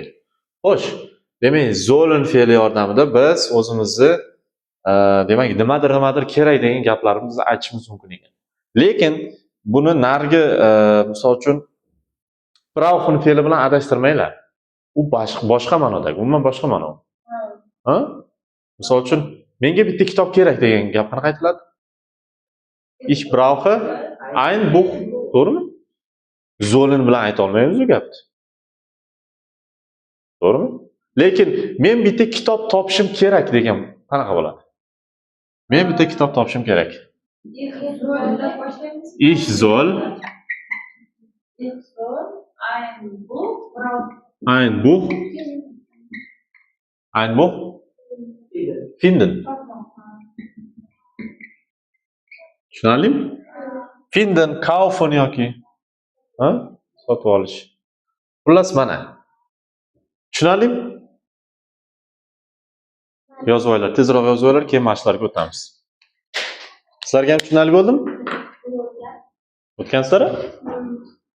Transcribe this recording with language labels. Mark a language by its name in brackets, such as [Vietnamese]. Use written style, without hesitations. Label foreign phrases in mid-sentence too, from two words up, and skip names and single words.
[Uzbek] Xo'sh, demak, sollen fe'li yordamida biz o'zimizni demak, nimadir kerak degan gaplarimizni aytishimiz mumkin ekan. Lekin buni nargi misol uchun brauchen fe'li bilan adashtirmanglar. U boshqa ma'nodagi, umuman boshqa ma'no. Ha? Misol uchun menga bitta kitob kerak degan gap qanaqa aytiladi? [German] Ich brauche ein Buch, to'g'rimi? [Uzbek] Sollen bilan ayta olmaymiz u gapni. To'g'rimi? Lekin men bitta kitob topishim kerak degan qanaqa bo'ladi? Men bitta kitob topishim kerak. [German] Ich soll ein Buch finden. [Uzbek] Tushunarlimi? [German] Finden, kaufen [Uzbek] yoki ha? Sotib olish. Xullas mana. Tushunarlimi? Yozib olinglar, tezroq yozib olinglar, keyin mashqlarga o'tamiz. Sizlarga ham tushunarli bo'ldimi? O'tgansizlar?